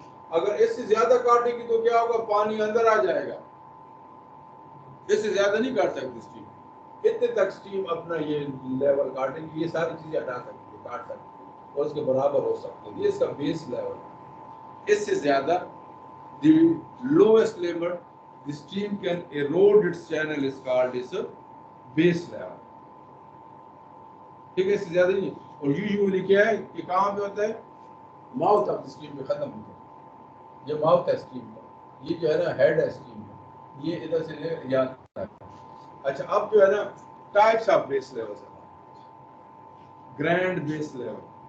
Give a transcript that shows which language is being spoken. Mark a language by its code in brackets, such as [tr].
[ur] اگر اس سے زیادہ کاٹے گی تو کیا ہوگا؟ پانی اندر آ جائے گا. اس سے زیادہ نہیں کاٹ سکتی اسٹیم. اتنے تک اسٹیم اپنا یہ لیول کاٹے گی. یہ ساری چیزیں ہٹا سکتی ہے، کاٹ سکتی ہے اور اس کے برابر ہو سکتی ہے. یہ اس کا بیس لیول ہے. اس سے زیادہ [en] the lowest level the stream can erode its channel is called as a base level. [ur] ٹھیک ہے، اس سے زیادہ نہیں. اور یوزلی کیا ہے کہ کہاں پہ ہوتا ہے؟ ماؤتھ آف اسٹریم پہ ختم ہوتا ہے. یہ ماؤتھ ہے اسٹریم کا، یہ جو ہے نا ہیڈ ہے اسٹریم کا، یہ ادھر سے لے یاد ہے. اچھا اب جو ہے نا ٹائپس آف بیس لیول ہے. گرینڈ بیس لیول.